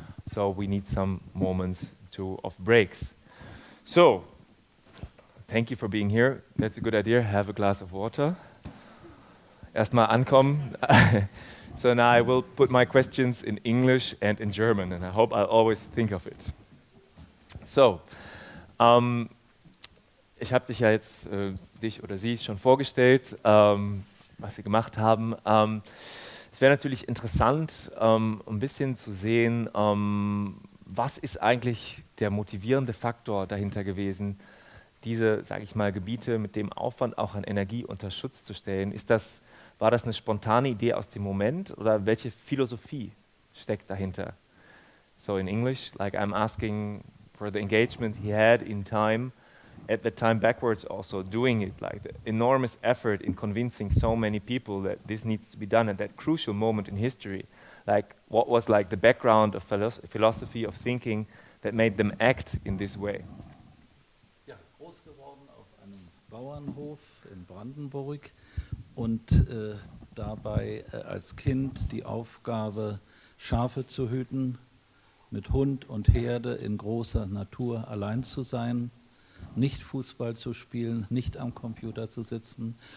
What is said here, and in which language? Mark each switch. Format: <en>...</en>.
<en>So we need some moments of breaks. So, thank you for being here. That's a good idea. Have a glass of water.</en> <de>Erstmal ankommen.</de> <en>So now I will put my questions in English and in German, and I hope I'll always think of it.</en> <de>So, ich habe dich ja jetzt, dich oder sie schon vorgestellt, was sie gemacht haben. Es wäre natürlich interessant, ein bisschen zu sehen, was ist eigentlich der motivierende Faktor dahinter gewesen, diese, sage ich mal, Gebiete mit dem Aufwand auch an Energie unter Schutz zu stellen. War das eine spontane Idee aus dem Moment oder welche Philosophie steckt dahinter?</de> <en>So in English, like I'm asking for the engagement he had in time, at the time backwards also, doing it, like the enormous effort in convincing so many people that this needs to be done at that crucial moment in history. Like, what was like the background of philosophy of thinking that made them act in this way?</en> <de>Ja, groß geworden auf einem Bauernhof in Brandenburg und dabei als Kind die Aufgabe, Schafe zu hüten, mit Hund und Herde in großer Natur allein zu sein, nicht Fußball zu spielen, nicht am Computer zu sitzen.</de>